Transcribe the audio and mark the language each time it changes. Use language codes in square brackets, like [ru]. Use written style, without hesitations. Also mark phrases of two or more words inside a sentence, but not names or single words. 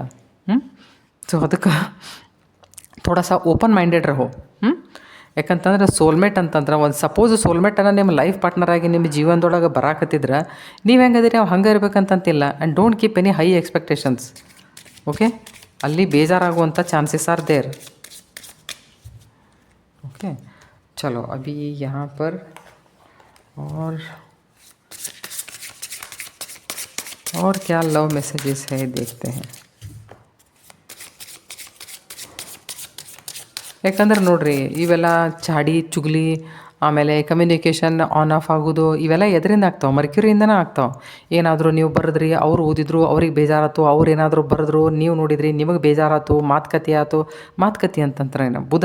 [kn] ಸೊ ಅದಕ್ಕೆ [hi] ಥೋड़ा सा [en] open minded [hi] ರಹೋ. [kn] ಯಾಕಂತಂದ್ರೆ ಸೋಲ್ಮೇಟ್ ಅಂತಂದ್ರೆ ಒಂದು ಸಪೋಸ್ ಸೋಲ್ಮೇಟನ್ನು ನಿಮ್ಮ [en] life partner [kn] ಆಗಿ ನಿಮ್ಮ ಜೀವನದೊಳಗೆ ಬರಾಕತ್ತಿದ್ರೆ ನೀವು ಹೆಂಗದಿರಿ ಅವು ಹಂಗೆ ಇರ್ಬೇಕಂತಂತಿಲ್ಲ. [en] and don't keep any high expectations. okay, [kn] ಅಲ್ಲಿ ಬೇಜಾರಾಗುವಂಥ [en] chances are there. [hi] ओके, चलो अभी यहाँ पर और क्या [en] love messages [hi] है देखते हैं. [kn] ಯಾಕಂದ್ರೆ ನೋಡ್ರಿ, ಇವೆಲ್ಲ ಚಾಡಿ ಚುಗ್ಲಿ, ಆಮೇಲೆ [en] communication on off [kn] ಆಗೋದು, ಇವೆಲ್ಲ ಎದರಿಂದ ಆಗ್ತಾವೆ? ಮರ್ಕ್ಯೂರಿಯಿಂದನೇ ಆಗ್ತಾವೆ. ಏನಾದರೂ ನೀವು ಬರೆದ್ರಿ, ಅವ್ರು ಓದಿದ್ರು, ಅವ್ರಿಗೆ ಬೇಜಾರಾಯ್ತು, ಅವ್ರು ಏನಾದರೂ ಬರೆದ್ರು, ನೀವು ನೋಡಿದ್ರಿ, ನಿಮಗೆ ಬೇಜಾರಾಯ್ತು, ಮಾತುಕತೆ ಅಂತಂದ್ರೆ ಬುಧ.